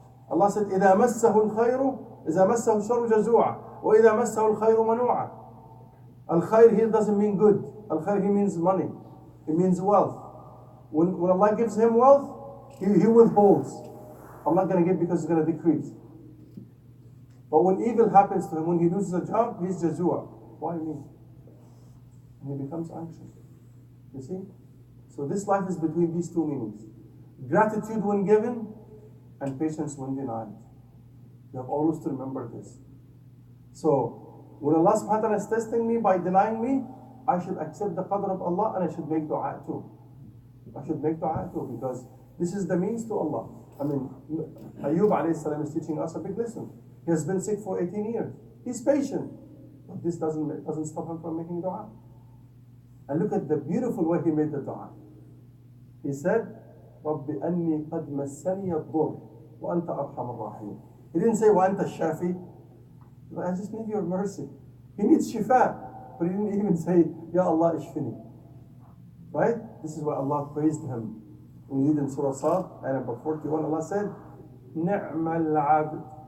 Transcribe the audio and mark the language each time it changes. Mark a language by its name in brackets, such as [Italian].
[English] Allah said, [Arabic] إِذَا مَسَّهُ الْخَيْرُ إِذَا مَسَّهُ الشَّرُّ جَزُوعًا وَإِذَا مَسَّهُ الْخَيْرُ مَنُوعًا. [English] Al-Khair here doesn't mean good. Al-Khair here means money. It means wealth. When Allah gives him wealth, he withholds. I'm not going to give because it's going to decrease. But when evil happens to him, when he loses a job, he's jazua. Why me? And he becomes anxious. You see? So this life is between these two meanings. Gratitude when given, and patience when denied. You have always to remember this. So, when Allah subhanahu wa ta'ala is testing me by denying me, I should accept the qadr of Allah and I should make dua too. I should make dua too because this is the means to Allah. I mean, Ayyub alayhi salam is teaching us a big lesson. He has been sick for 18 years. He's patient. But this doesn't stop him from making dua. And look at the beautiful way he made the dua. He said, [Arabic] رَبِّ أَنِّي قَدْ مَسَّنِيَ الضُّرُّ وَأَنْتَ أَرْحَمُ الرَّاحِمِينَ. [English] He didn't say, [Arabic] وَأَنْتَ الشَّافِي. [English] I just need your mercy. He needs shifa. But he didn't even say, [Arabic] Ya Allah ishfini. [English] Right? This is why Allah praised him. We read in Surah Sad, ayah number 41, Allah said, [Arabic] نِعْمَ الْعَبْدِ.